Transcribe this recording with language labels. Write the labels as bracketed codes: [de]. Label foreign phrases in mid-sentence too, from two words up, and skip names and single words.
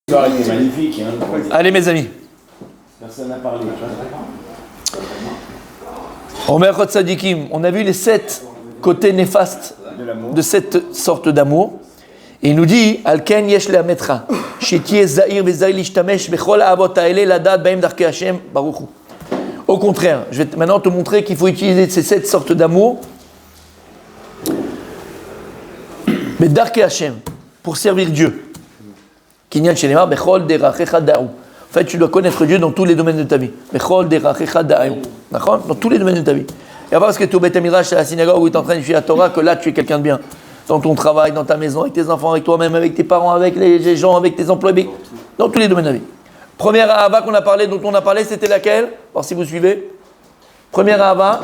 [fr] L'histoire était magnifique. Hein, Allez mes amis. personne n'a parlé. Omer Chot Sadikim, on a vu les 7 côtés néfastes de cette sorte d'amour. Et il nous dit, [he] על כן יש להמטרה, שתהיה זהיר וזהיר להשתמש בכל האהבות האלה לדעת בהם דרכי השם ברוך הוא. [fr] Au contraire, je vais maintenant te montrer qu'il faut utiliser ces 7 sortes d'amour, mais [he] דרכי השם, [fr] pour servir Dieu. [he] כענין שנאמר בכל דרכיך דעהו. [fr] En fait, tu dois connaître Dieu dans tous les domaines de ta vie. [he] בכל דרכיך דעהו. [fr] D'accord ? Dans tous les domaines de ta vie. Et pas parce que tu es au [he] בית מדרש [fr] à la synagogue où tu es en train de faire la Torah que là tu es quelqu'un de bien. Dans ton travail, dans ta maison, avec tes enfants, avec toi-même, avec tes parents, avec les gens, avec tes employés, dans tous les domaines de la vie. Première ahava qu'on a parlé, dont on a parlé, c'était laquelle ? Alors si vous suivez. Première ahava.